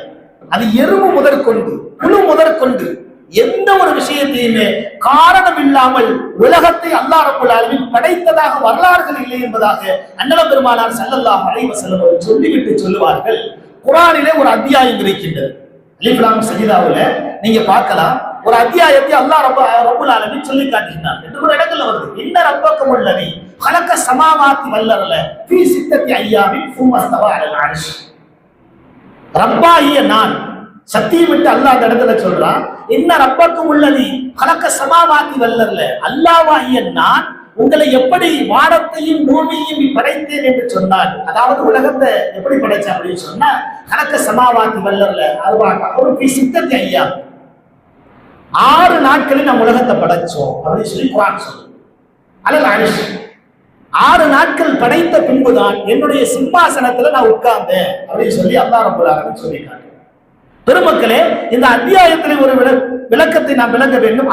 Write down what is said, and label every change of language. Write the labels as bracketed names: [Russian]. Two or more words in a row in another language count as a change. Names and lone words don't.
[Tamil] அது எறும்பு முதற்கொண்டு புழு முதற்கொண்டு எந்த ஒரு விஷயத்தையுமே காரணம் இல்லாமல் உலகத்தை [Arabic] الله رب العالمين [Tamil] படைத்ததாக வரலாறுகள் இல்லை என்பதாக அன்னலம் பெருமானார் [Arabic] صلى الله عليه وسلم [Tamil] சொல்லிவிட்டு சொல்லுவார்கள். குர்ஆனிலே ஒரு அத்தியாயம் இருக்கின்றது. அலிஃப் லாம் சஜிதாவுல நீங்க பார்க்கலாம். ஒரு அத்தியாயத்தை [Arabic] الله رب العالمين [Tamil] சொல்லி காட்டுகிறார் என்று ஒரு இடத்துல வருது. [Arabic] إن ربكم الذي خلق السماوات والارض في 6 ايام ثم استوى على العرش. [Tamil] ரப்பாகிய நான் சத்தியமிட்டு அல்லாஹ் அந்த இடத்துல சொல்றான், [Arabic] إن ربكم الذي خلق السماوات والارض, [Tamil] அல்லாஹ்வாகிய நான் உங்களை எப்படி வானத்தையும் பூமியையும் படைத்தேன் என்று சொன்னான். அதாவது உலகத்தை எப்படி படைச்சேன் அப்படின்னு சொன்னா [Arabic] خلق السماوات والارض [Tamil] ஒரு 6 ايام, 6 நாட்களில் நம்ம உலகத்தை படைச்சோம் அப்படின்னு சொல்லி குர்ஆன் சொல்லுது. [Arabic] على العرش, [Tamil] 6 நாட்கள் படைத்த பின்புதான் என்னுடைய சிம்மாசனத்துல நான் உட்கார்ந்தேன் அப்படின்னு சொல்லி [Arabic] الله رب العالمين [Tamil] சொல்லிட்டாங்க. பெருமக்களே, இந்த அத்தியாயத்திலே ஒரு விளக்கத்தை நாம் விளங்க வேண்டும்.